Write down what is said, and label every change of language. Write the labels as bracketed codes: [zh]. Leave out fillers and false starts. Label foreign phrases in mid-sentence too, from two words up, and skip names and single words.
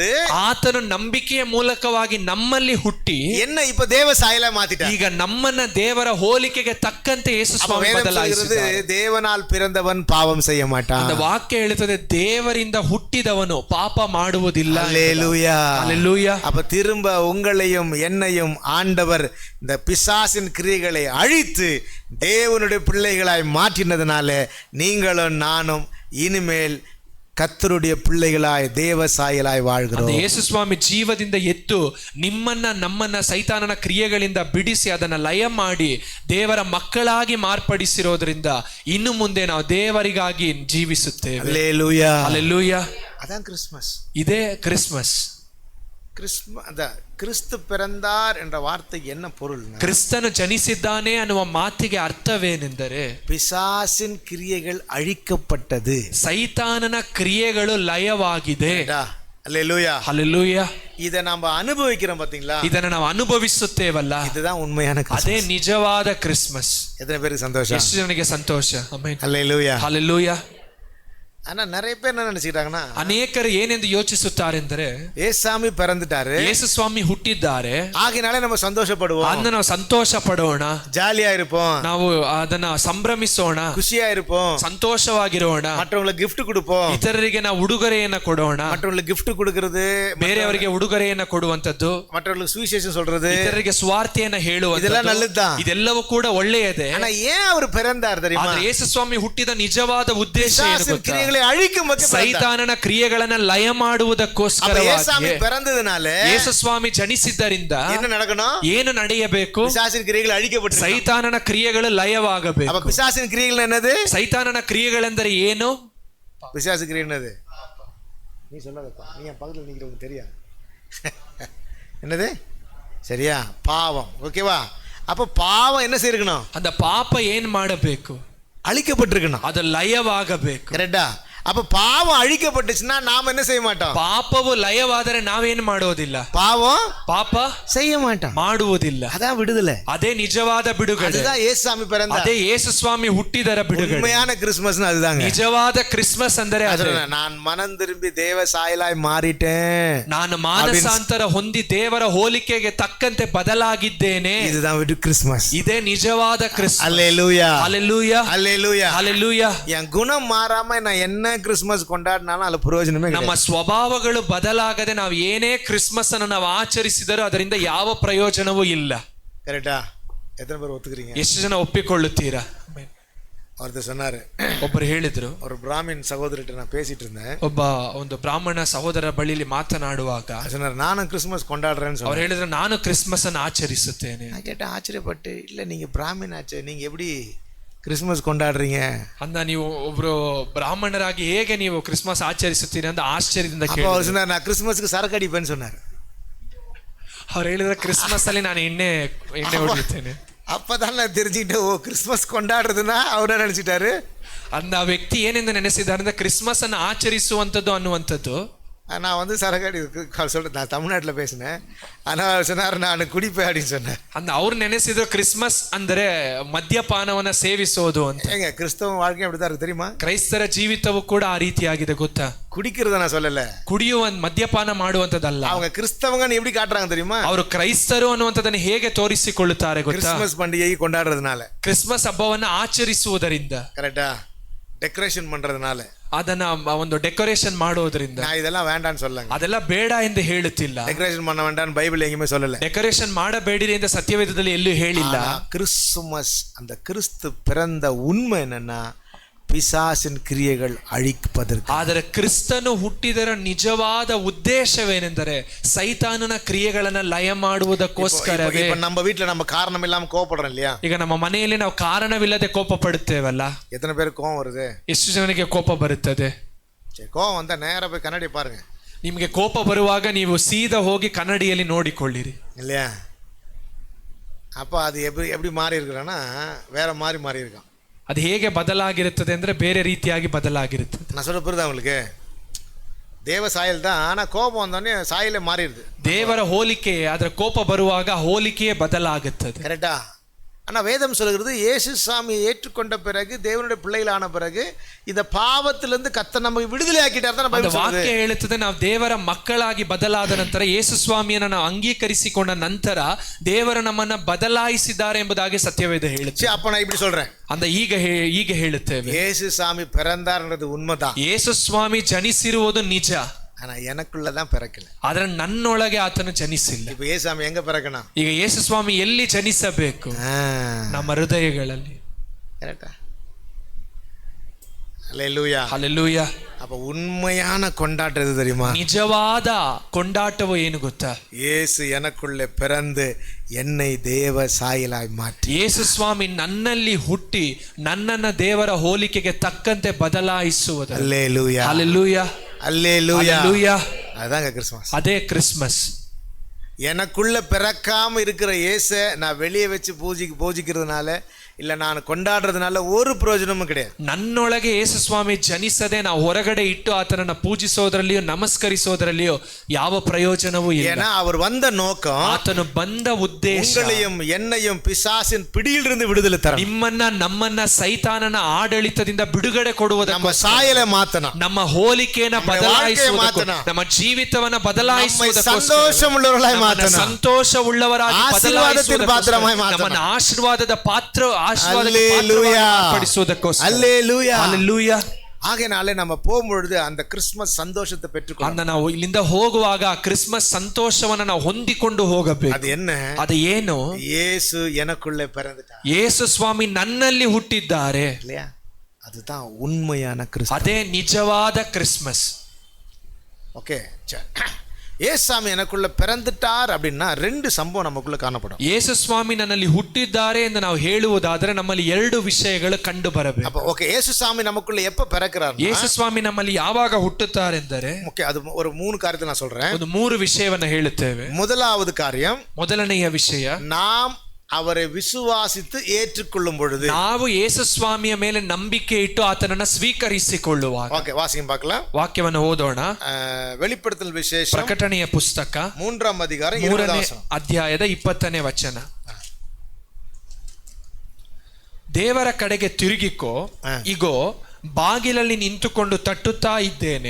[kn] ಆತನು ನಂಬಿಕೆಯ ಮೂಲಕವಾಗಿ ನಮ್ಮಲ್ಲಿ ಹುಟ್ಟಿ [ta] என்ன இப்ப தேவ சாயலா மாத்திட்டார். [kn] ಈಗ ನಮ್ಮನ್ನ ದೇವರ ಹೋಲಿಕೆಗೆ ತಕ್ಕಂತೆ ಯೇಸು ಸ್ವಾಮಿ ಬದಲಾಯಿಸಿದ್ದಾರೆ. [ta] தேவனால் பிறந்தவன் பாவம் செய்ய மாட்டான். [kn] அந்த ವಾಕ್ಯ ಹೇಳುತ್ತದೆ, ದೇವರಿಂದ ಹುಟ್ಟಿದವನು ಪಾಪ ಮಾಡುವುದಿಲ್ಲ. [ta] அல்லேலூயா, [kn] ಹಲ್ಲೆಲೂಯಾ. [ta] அப்ப திரும்ப உங்களையும் என்னையும் ஆண்டவர் இந்த பிசாசின் கிரியைகளை அழித்து தேவனுடைய பிள்ளைகளாய் மாற்றினதுனால நீங்களும் நானும் இனிமேல் ಕರ್ತರುடைய பிள்ளைகளாய் தேவ சாயலாய் வாழ்கிறோம். [kn] ಯೇಸು ಸ್ವಾಮಿ ಜೀವದಿಂದ ಎದ್ದು ನಿಮ್ಮನ್ನ ನಮ್ಮನ್ನ ಸೈತಾನನ ಕ್ರಿಯೆಗಳಿಂದ ಬಿಡಿಸಿ ಅದನ್ನ ಲಯ ಮಾಡಿ ದೇವರ ಮಕ್ಕಳಾಗಿ ಮಾರ್ಪಡಿಸಿರೋದ್ರಿಂದ ಇನ್ನು ಮುಂದೆ ನಾವು ದೇವರಿಗಾಗಿ ಜೀವಿಸುತ್ತೇವೆ. [ta] அல்லேலூயா, அல்லேலூயா. அதான் கிறிஸ்மஸ். [kn] ಇದೇ ಕ್ರಿಸ್ಮಸ್. [ta] கிறிஸ்து பிறந்தார் என்ற வார்த்தைக்கு என்ன பொருள்? [kn] ಕ್ರಿಸ್ತನು ಜನಿಸಿದ್ದಾನೆ ಅನ್ನುವ ಮಾತಿಗೆ ಅರ್ಥವೇನೆಂದರೆ [ta] பிசாசின் கிரியைகள் அழிக்கப்பட்டது, [kn] ಸೈತಾನನ ಕ್ರಿಯೆಗಳು ಲಯವಾಗಿದೆ. [ta] அல்லேலூயா, [kn] ಹಲ್ಲೆಲೂಯಾ. [ta] இதை நாம அனுபவிக்கிறோம் பாத்தீங்களா? [kn] ಇದನ್ನ ನಾವು ಅನುಭವಿಸುತ್ತೇವಲ್ಲ, [ta] இதுதான் உண்மையான [kn] ಅದೇ ನಿಜವಾದ ಕ್ರಿಸ್ಮಸ್. [ta] எத்தனை பேருக்கு சந்தோஷம்? [kn] ಎಷ್ಟು ಜನಕ್ಕೆ ಸಂತೋಷ? ಆಮೆನ್. [ta] அல்லேலூயா, [kn] ಹಲ್ಲೆಲೂಯಾ. [ta] ஆனா நிறைய பேர் என்ன நினைச்சுக்கிட்டாங்கன்னா, [kn] ಅನೇಕರು ಏನೆಂದು ಯೋಚಿಸುತ್ತಾರೆಂದರೆ [ta] ஏசாமி பிறந்துட்டாரு, [kn] ಯೇಸು ಸ್ವಾಮಿ ಹುಟ್ಟಿದ್ದಾರೆ, [ta] ஆகினாலே நம்ம சந்தோஷப்படுவோம், [kn] ಅದನ್ನ ನಾವು ಸಂತೋಷ ಪಡೋಣ, [ta] ஜாலியா இருப்போம், [kn] ನಾವು ಅದನ್ನ ಸಂಭ್ರಮಿಸೋಣ, [ta] குஷியா இருப்போம், [kn] ಸಂತೋಷವಾಗಿರೋಣ, [ta] மற்றவங்களுக்கு gift கொடுப்போம், [kn] ಇತರರಿಗೆ ನಾವು ಉಡುಗೊರೆಯನ್ನ ಕೊಡೋಣ. [ta] மற்றவங்களுக்கு gift கொடுக்கிறது, [kn] ಬೇರೆಯವರಿಗೆ ಉಡುಗೊರೆಯನ್ನ ಕೊಡುವಂತದ್ದು, [ta] மற்றவங்களுக்கு சுவிசேஷம் சொல்றது, [kn] ಇತರರಿಗೆ ಸ್ವಾರ್ಥಿಯನ್ನ ಹೇಳುವಂತದ್ದು, [ta] இதெல்லாம் நல்லதுதான். [kn] ಇದೆಲ್ಲವೂ ಕೂಡ ಒಳ್ಳೆಯದೇ. [ta] ஆனா ஏன் அவர் பிறந்தார் தெரியுமா? [kn] ಆದ್ರೆ ಯೇಸು ಸ್ವಾಮಿ ಹುಟ್ಟಿದ ನಿಜವಾದ ಉದ್ದೇಶ ಏನು ಗೊತ್ತಾ? ಸೈತಾನನ ಕ್ರಿಯೆಗಳನ್ನ ಲಯ ಮಾಡುವುದಕ್ಕೋಸ್ಕರವಾಗಿ [ta] பிறந்ததுனால [kn] ಯೇಸು ಸ್ವಾಮಿ ಜನಿಸಿದ್ದರಿಂದ [ta] என்ன நடக்கணும்? [kn] ಏನು ನಡೆಯಬೇಕು? [ta] பிசாசின் கிரியைகள் அழிக்கப்பட்டு [kn] ಸೈತಾನನ ಕ್ರಿಯೆಗಳು ಲಯವಾಗಬೇಕು. [ta] அப்ப பிசாசின் கிரியைகள் என்னது? [kn] ಸೈತಾನನ ಕ್ರಿಯೆಗಳೆಂದರೆ ಏನು? [ta] பிசாசு கிரியை என்னது? நீ சொல்லாதப்பா, நீ என் பக்கத்துல நிக்கிறவங்க தெரியாது. என்னது? சரியா? பாவம். ஓகேவா? அப்ப பாவம் என்ன செய்யணும்? [kn] அந்த ಪಾಪ ಏನ್ ಮಾಡಬೇಕು? [ta] அழிக்கப்பட்டிருக்கணும், [kn] ಅದು ಲಯವಾಗಬೇಕು. [ta] கரெக்டா? அப்ப பாவம் அழிக்கப்பட்டுச்சுன்னா நாம என்ன செய்ய மாட்டோம்? [kn] ಪಾಪವು ಲಯವಾದರೆ ನಾವೇನು ಮಾಡೋದಿಲ್ಲ, [ta] பாவம் [kn] ಪಾಪ [ta] செய்ய மாட்டோம், [kn] ಮಾಡುವುದಿಲ್ಲ. [ta] அதான் விடுதலை, [kn] ಅದೇ ನಿಜವಾದ ಬಿಡುಗಡೆ. [ta] அதுதான் இயேசுசாமி பிறந்தார், [kn] ಅದೇ ಯೇಸು ಸ್ವಾಮಿ ಹುಟ್ಟಿದರ ಬಿಡುಗಡೆ. [ta] உண்மையான கிறிஸ்மஸ் அதுதாங்க. [kn] ನಿಜವಾದ ಕ್ರಿಸ್ಮಸ್ ಅಂದರೆ [ta] நான் மனம் திரும்பி தேவ சாயலாய் மாறிட்டேன், [kn] ನಾನು ಮಾನಸಾಂತರ ಹೊಂದಿ ದೇವರ ಹೋಲಿಕೆಗೆ ತಕ್ಕಂತೆ ಬದಲಾಗಿದ್ದೇನೆ. [ta] இதுதான் கிறிஸ்மஸ், [kn] ಇದೇ ನಿಜವಾದ ಕ್ರಿಸ್ಮಸ್. [ta] அல்லேலூயா, அல்லேலೂಯಾ, அல்லேலூயா, அல்லேலೂಯಾ. என் குணம் மாறாம நான் என்ன கிறிஸ்மஸ் கொண்டாடினாலும் அதுல பிரயோஜனமே [kn] ನಮ್ಮ ಸ್ವಭಾವಗಳು ಬದಲಾಗದೆ ನಾವು ಏನೇ ಕ್ರಿಸ್ಮಸ್ ಅನ್ನು ನಾವು ಆಚರಿಸಿದರೂ ಅದರಿಂದ ಯಾವ ಪ್ರಯೋಜನವೂ ಇಲ್ಲ. [ta] கரெக்டா? எத்தனை பேர் ஒத்துக்கிறீங்க? [kn] ಎಷ್ಟು ಜನ ಒಪ್ಪಿಕೊಳ್ಳುತ್ತೀರಾ? [ta] ஒருத்தர் சொன்னாரு, [kn] ಒಬ್ಬರು ಹೇಳಿದ್ರು, [ta] ஒரு பிராமின் சகோதரிட்ட நான் பேசிட்டு இருந்தேன், [kn] ಒಂದು ಬ್ರಾಹ್ಮಣ ಸಹೋದರ ಬಳಿಲಿ ಮಾತನಾಡುವಾಗ [ta] சொன்னாரு, நானும் கிறிஸ்மஸ் கொண்டாடுறேன்னு [kn] ಅವ್ರು ಹೇಳಿದ್ರು, ನಾನು ಕ್ರಿಸ್ಮಸ್ ಅನ್ನು ಆಚರಿಸುತ್ತೇನೆ. [ta] நான் கேட்டேன், ஆச்சரியப்பட்டு, இல்ல நீங்க பிராமின் ஆச்சு, நீங்க எப்படி கிறிஸ்மஸ் கொண்டாடுறீங்க? [kn] ಅಂದ ನೀವು ಒಬ್ರು ಬ್ರಾಹ್ಮಣರಾಗಿ ಹೇಗೆ ನೀವು ಕ್ರಿಸ್ಮಸ್ ಆಚರಿಸುತ್ತೀರಿ ಅಂತ ಆಶ್ಚರ್ಯದಿಂದ [ta] அப்ப அவர் சொன்னார், நான் கிறிஸ்மஸ்க்கு சரக்கு அடிப்பேன்னு சொன்னார். [kn] ಅವ್ರು ಹೇಳಿದ್ರೆ, ಕ್ರಿಸ್ಮಸ್ ಅಲ್ಲಿ ನಾನು ಎಣ್ಣೆ ಹೊಡಿತೇನೆ. [ta] அப்பதான் நான் தெரிஞ்சுக்கிட்டேன், ஓ கிறிஸ்மஸ் கொண்டாடுறதுன்னா அவர் நினைச்சிட்டாரு. [kn] ಅಂದ ಆ ವ್ಯಕ್ತಿ ಏನೆಂದು ನೆನೆಸಿದ್ದಾರೆ ಅಂದ್ರೆ ಕ್ರಿಸ್ಮಸ್ ಅನ್ನು ಆಚರಿಸುವಂಥದ್ದು ಅನ್ನುವಂಥದ್ದು. [ta] நான் வந்து சரகாடி சொல்றேன், நான் தமிழ்நாட்டில் பேசினேன், ஆனால் சொன்னார் நான் குடிப்பேன் அப்படின்னு சொன்னேன். [kn] ಅಂದ ಅವ್ರು ನೆನೆಸಿದ್ರು ಕ್ರಿಸ್ಮಸ್ ಅಂದರೆ ಮದ್ಯಪಾನವನ್ನ ಸೇವಿಸೋದು ಅಂತ. [ta] ஏங்க கிறிஸ்தவ வாழ்க்கை அப்படிதான் இருக்கு தெரியுமா? [kn] ಕ್ರೈಸ್ತರ ಜೀವಿತವೂ ಕೂಡ ಆ ರೀತಿಯಾಗಿದೆ ಗೊತ್ತಾ? [ta] குடிக்கிறத நான் சொல்லல, [kn] ಮದ್ಯಪಾನ ಮಾಡುವಂತದ್ದಲ್ಲ. [ta] அவங்க கிறிஸ்தவங்கன்னு எப்படி காட்டுறாங்க தெரியுமா? [kn] ಅವರು ಕ್ರೈಸ್ತರು ಅನ್ನುವಂಥದ್ದನ್ನು ಹೇಗೆ ತೋರಿಸಿಕೊಳ್ಳುತ್ತಾರೆ ಗೊತ್ತಾ? [ta] கிறிஸ்மஸ் பண்டிகை கொண்டாடுறதுனால, [kn] ಕ್ರಿಸ್ಮಸ್ ಹಬ್ಬವನ್ನ ಆಚರಿಸುವುದರಿಂದ, [ta] கரெக்டா? டெக்கரேஷன் பண்றதுனால, [kn] ಅದನ್ನ ಒಂದು ಡೆಕೋರೇಷನ್ ಮಾಡೋದ್ರಿಂದ. [ta] நான் இதெல்லாம் வேண்டான்னு சொல்லங்க, [kn] ಅದೆಲ್ಲ ಬೇಡ ಎಂದು ಹೇಳುತ್ತಿಲ್ಲ. [ta] டெக்கரேஷன் பண்ண வேண்டாம் பைபிள் எங்கேயுமே சொல்லல. [kn] ಡೆಕೋರೇಷನ್ ಮಾಡಬೇಡಿರಿ ಅಂತ ಸತ್ಯವೇದದಲ್ಲಿ ಎಲ್ಲೂ ಹೇಳಿಲ್ಲ. [ta] கிறிஸ்துமஸ், அந்த கிறிஸ்து பிறந்த உண்மை என்னன்னா பிசாசின் கிரியைகள் அழிப்பதற்கு. [kn] ಆದರೆ ಕ್ರಿಸ್ತನು ಹುಟ್ಟಿದರ ನಿಜವಾದ ಉದ್ದೇಶವೇನೆಂದರೆ ಸೈತಾನನ ಕ್ರಿಯೆಗಳನ್ನ ಲಯ ಮಾಡುವುದಕ್ಕೋಸ್ಕರವೇ. [ta] நம்ம வீட்டுல நம்ம காரணம் இல்லாம கோபப்படுறோம் இல்லையா? [kn] ಈಗ ನಮ್ಮ ಮನೆಯಲ್ಲಿ ನಾವು ಕಾರಣವಿಲ್ಲದೆ ಕೋಪ ಪಡುತ್ತೇವಲ್ಲ. [ta] எத்தனை பேருக்கு கோபம் வருது? [kn] ಎಷ್ಟು ಜನಕ್ಕೆ ಕೋಪ ಬರುತ್ತದೆ? [ta] கோபம் வந்தா நேரா போய் கண்ணாடி பாருங்க. [kn] ನಿಮಗೆ ಕೋಪ ಬರುವಾಗ ನೀವು ಸೀದಾ ಹೋಗಿ ಕನ್ನಡಿಯಲ್ಲಿ ನೋಡಿಕೊಳ್ಳಿರಿ, [ta] இல்லையா? அப்ப அது எப்படி மாறி இருக்கிறான்னா வேற மாறி இருக்கான். [kn] ಅದು ಹೇಗೆ ಬದಲಾಗಿರುತ್ತದೆ ಅಂದ್ರೆ ಬೇರೆ ರೀತಿಯಾಗಿ ಬದಲಾಗಿರುತ್ತದೆ. [ta] நான் சொல்ல புரியுதா உங்களுக்கு? தேவ சாயல் தான், ஆனா கோபம் வந்தோடனே சாயலே மாறிடுது. [kn] ದೇವರ ಹೋಲಿಕೆ, ಅದರ ಕೋಪ ಬರುವಾಗ ಹೋಲಿಕೆಯೇ ಬದಲಾಗುತ್ತದೆ. [ta] கரெக்டா? ஆனா வேதம் சொல்கிறது, இயேசு சாமியை ஏற்றுக்கொண்ட பிறகு, தேவனுடைய பிள்ளைகளான பிறகு, இந்த பாவத்திலிருந்து கர்த்தர் நமக்கு விடுதலை ஆக்கிட்டார் தான் பைபிள் சொல்லுது. [kn] ವಾಕ್ಯ ಹೇಳುತ್ತದೆ, ನಾವು ದೇವರ ಮಕ್ಕಳಾಗಿ ಬದಲಾದ ನಂತರ, ಯೇಸು ಸ್ವಾಮಿಯನ್ನು ನಾವು ಅಂಗೀಕರಿಸಿಕೊಂಡ ನಂತರ ದೇವರು ನಮ್ಮನ್ನ ಬದಲಾಯಿಸಿದ್ದಾರೆ ಎಂಬುದಾಗಿ ಸತ್ಯವೇದ ಹೇಳುತ್ತೆ. [ta] அப்ப நான் இப்படி சொல்றேன், [kn] ಅಂದ ಈಗ ಹೇಳುತ್ತೇವೆ, [ta] இயேசு சாமி பிறந்தார்ன்றது உண்மைதான், [kn] ಯೇಸು ಸ್ವಾಮಿ ಜನಿಸಿರುವುದು ನಿಜ. [ta] ஆனா எனக்குள்ளதான் பிறக்கல. [kn] ಆದ್ರೆ ನನ್ನೊಳಗೆ ಆತನು ಜನಿಸಿಲ್ಲ. [ta] இப்ப ஏசாமி எங்க பிறக்கணும்? [kn] ಈಗ ಯೇಸು ಸ್ವಾಮಿ ಎಲ್ಲಿ ಜನಿಸಬೇಕು? ನಮ್ಮ ಹೃದಯಗಳಲ್ಲಿ. [ta] கரெக்டா? அல்லேலூயா. [kn] ಹಲ್ಲೆಲೂಯಾ. [ta] அப்ப உண்மையான கொண்டாட்டம் எது தெரியுமா? [kn] ನಿಜವಾದ ಕೊಂಡಾಟವು ಏನು ಗೊತ್ತಾ? [ta] இயேசு எனக்குள்ளே பிறந்து என்னை தேவ சாயலாய் மாற்றி, [kn] ಯೇಸು ಸ್ವಾಮಿ ನನ್ನಲ್ಲಿ ಹುಟ್ಟಿ ನನ್ನನ್ನ ದೇವರ ಹೋಲಿಕೆಗೆ ತಕ್ಕಂತೆ ಬದಲಾಯಿಸುವುದು. [ta] அல்லேலூயா. [kn] ಹಲ್ಲೆಲೂಯಾ. [ta] அல்லேலூயா. [kn] ಹಲ್ಲೆಲೂಯಾ. [ta] அதாங்க கிறிஸ்மஸ். [kn] ಅದೇ ಕ್ರಿಸ್ಮಸ್. [ta] எனக்குள்ள பிறக்காம இருக்கிற இயேசை நான் வெளியே வச்சு பூஜிக்கிறதுனால இல்ல நான் கொண்டாடுறதுனால ஒரு பிரயோஜனமும் கிடையாது. [kn] ನನ್ನೊಳಗೆ ಯೇಸು ಸ್ವಾಮಿ ಜನಿಸದೆ ನಾವು ಹೊರಗಡೆ ಇಟ್ಟು ಆತನನ್ನ ಪೂಜಿಸೋದ್ರಲ್ಲಿಯೋ ನಮಸ್ಕರಿಸೋದ್ರಲ್ಲಿಯೋ ಯಾವ ಪ್ರಯೋಜನವೂ ಇಲ್ಲ. [ta] ஏன்னா அவர் வந்த நோக்கம், [kn] ಆತನು ಬಂದ ಉದ್ದೇಶ [ta] உங்களையும் என்னையும் பிசாசின் பிடியிலிருந்து விடுதலை தர, [kn] ನಿಮ್ಮನ್ನ ನಮ್ಮನ್ನ ಸೈತಾನನ ಆಡಳಿತದಿಂದ ಬಿಡುಗಡೆ ಕೊಡುವುದಕ್ಕೆ, [ta] நம்ம சாயலை மாத்தணும், [kn] ನಮ್ಮ ಹೋಲಿಕೆಯನ್ನ ಬದಲಾಯಿಸುವುದಕ್ಕೆ, ನಮ್ಮ ಜೀವಿತವನ್ನ ಬದಲಾಯಿಸುವುದಕ್ಕೆ, [ta] சந்தோஷ உள்ளவராகி ಮಾತணும், [kn] ಸಂತೋಷ ಉಳ್ಳವರಾಗಿ [ta] ஆசீர்வாதத்தின் பாத்திரமாய் மாத்தணும், [kn] ನಮ್ಮನ್ನ ಆಶೀರ್ವಾದದ ಪಾತ್ರ [ta] ஆகையினாலே நம்ம போகும்பொழுது அந்த கிறிஸ்மஸ் சந்தோஷத்தை பெற்றுக்கொள்ள, [kn] ನಾವು ಇಲ್ಲಿಂದ ಹೋಗುವಾಗ ಕ್ರಿಸ್ಮಸ್ ಸಂತೋಷವನ್ನ ನಾವು ಹೊಂದಿಕೊಂಡು ಹೋಗಬೇಕು. [ta] ಅದು என்ன? [kn] ಅದು ಏನು? [ta] ಯೇಸು எனக்குள்ளே பிறந்துட்டார், [kn] ಯೇಸು ಸ್ವಾಮಿ ನನ್ನಲ್ಲಿ ಹುಟ್ಟಿದ್ದಾರೆ. [ta] இல்லையா? அதுதான் உண்மையான கிறிஸ்மஸ். [kn] ಅದೇ ನಿಜವಾದ ಕ್ರಿಸ್ಮಸ್. [ta] ஓகே, ஏசாமி எனக்குள்ள பிறந்துட்டார் அப்படின்னா ரெண்டு சம்பவம் நமக்குள்ள காணப்படும். [kn] ಯೇಸು ಸ್ವಾಮಿ ನನ್ನಲ್ಲಿ ಹುಟ್ಟಿದ್ದಾರೆ ಎಂದು ನಾವು ಹೇಳುವುದಾದರೆ ನಮ್ಮಲ್ಲಿ ಎರಡು ವಿಷಯಗಳು ಕಂಡು ಬರಬೇಕು. [ta] அப்ப ஓகே, ಯೇಸು ಸ್ವಾಮಿ நமக்குள்ள எப்ப பிறக்கிறார்? [kn] ಯೇಸು ಸ್ವಾಮಿ ನಮ್ಮಲ್ಲಿ ಯಾವಾಗ ಹುಟ್ಟುತ್ತಾರೆಂದರೆ, [ta] ஓகே, அது ஒரு மூணு காரியத்தை நான் சொல்றேன். [kn] ಒಂದು ಮೂರು ವಿಷಯವನ್ನ ಹೇಳುತ್ತೇವೆ. [ta] முதலாவது காரியம், [kn] ಮೊದಲನೆಯ ವಿಷಯ, [ta] நாம் அவரை விசுவாசித்து ஏற்றுக்கொள்ளும் பொழுது, [kn] ನಾವು ಯೇಸು ಸ್ವಾಮಿಯ ಮೇಲೆ ನಂಬಿಕೆ ಇಟ್ಟು ಆತನನ್ನ ಸ್ವೀಕರಿಸಿಕೊಳ್ಳುವಾಗ. [ta] ஓகே, வாசிங்க பார்க்கலாம். [kn] ವಾಕ್ಯವನ್ನು ಓದೋಣ. [ta] வெளிப்படுத்தல் ವಿಶೇಷ [kn] ಪ್ರಕಟಣೆಯ ಪುಸ್ತಕ 3ನೇ ಅಧಿಕಾರ 3ನೇ ಅಧ್ಯಾಯದ 20ನೇ ವಚನ. ದೇವರ ಕಡೆಗೆ ತಿರುಗಿಕೋ, ಇಗೋ ಬಾಗಿಲಲ್ಲಿ ನಿಂತುಕೊಂಡು ತಟ್ಟುತ್ತಾ ಇದ್ದೇನೆ.